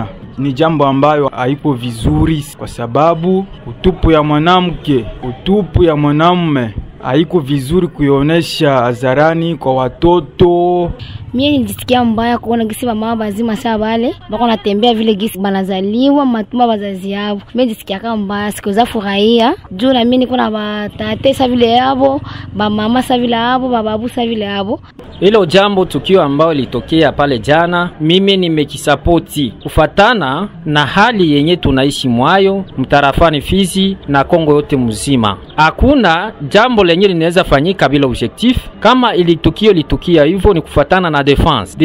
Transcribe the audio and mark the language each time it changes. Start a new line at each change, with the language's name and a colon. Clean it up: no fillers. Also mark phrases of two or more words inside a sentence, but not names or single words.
Swahili: Ni jambo ambayo haipo vizuri kwa sababu utupu ya mwanamke, utupu ya mwanamume haiko vizuri kuionesha hadharani kwa watoto. Mimi nilisikia mbaya kuona gisi mama bazima saa wale bako natembea vile gisi banazaliwa matuma bazazi yao. Mimi nilisikia kama mbaya, sikuza furahia juu na mimi niko na batate sa vile yabo, ba mama sa vile yabo, bababu sa yabo yabo. Hilo jambo tukio ambao litokea pale jana, mimi nimekisapoti kufatana na hali yenye tunaishi mwayo mtarafani Fizi na Kongo yote mzima. Hakuna jambo lenye linaweza fanyika bila objectif. Kama ili tukio litukia hivyo ni kufatana na na defense.